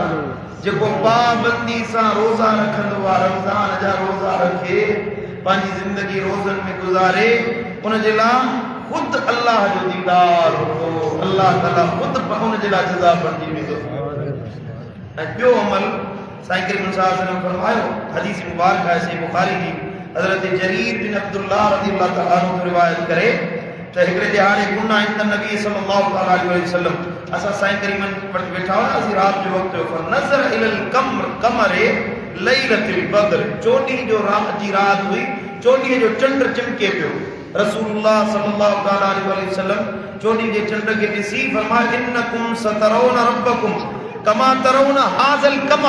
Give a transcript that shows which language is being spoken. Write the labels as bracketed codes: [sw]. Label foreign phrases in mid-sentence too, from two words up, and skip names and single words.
[sd] जेको पाबंदी सां रोज़ा रखंदो आहे, रमज़ान जा रोज़ा रखे, पंहिंजी ज़िंदगी रोज़नि में गुज़ारे, उन जे लाइ ख़ुदि अल्लाह जो दीदार हो, अल्लाह ताला ख़ुदि उन जे लाइ जज़ा बणिजी वेंदो। ऐं ॿियो अमल साईं करीम [ar] صلى الله عليه وسلم [sd] फरमायो, हदीस मुबारक आहे सही बुखारी जी, हज़रत जरीर बिन अब्दुल्लाह [ar] رضي الله تعالى عنه [sd] रिवायत करे त हिकिड़े ॾिहाड़े [ar] كنا عند نبي صلى الله عليه وسلم, [sd] असां साईं करीम वटि वेठा हुआसीं राति जो वक़्तु, [ar] فنظر إلى القمر ليلة البدر, [sd] चोॾींहं जो रात जी राति हुई, चोॾींहं जो चंड चिमके पियो। रसूलुल्लाह [ar] صلى الله عليه وسلم [sd] चोॾींहं जे चंड खे ॾिसी फरमायो [ar] إنكم سترون ربكم كما ترون هذا القمر.